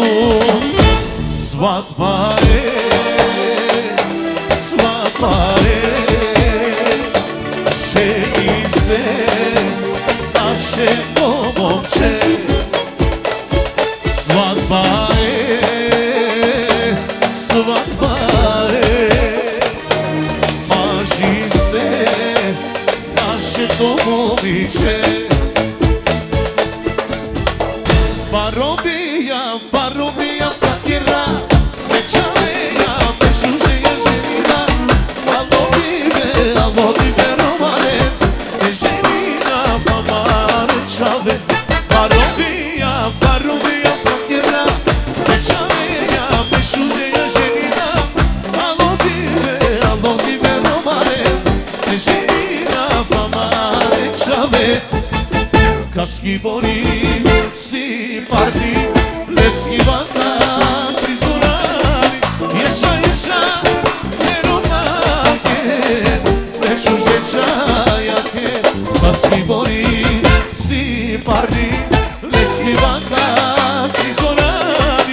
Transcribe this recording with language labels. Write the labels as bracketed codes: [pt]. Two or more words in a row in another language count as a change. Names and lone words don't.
[bg] Сватба е, сватба е, жени се нашето момче. Сватба е, сватба е, мажи се нашето момиче. [rom] Баробия, баробия, пакира, вечавея, бешужея женина. Ало диве, романе, женина фамаре чаве. Баробия, баробия, пакира, вечавея, бешужея женина. Ало диве, романе, женина фамаре чаве. Каски бори си парти, лески вата си зорали. Еша, еша, еромаке, лешуже чаяке. Каски бори си парти, лески вата си зорали.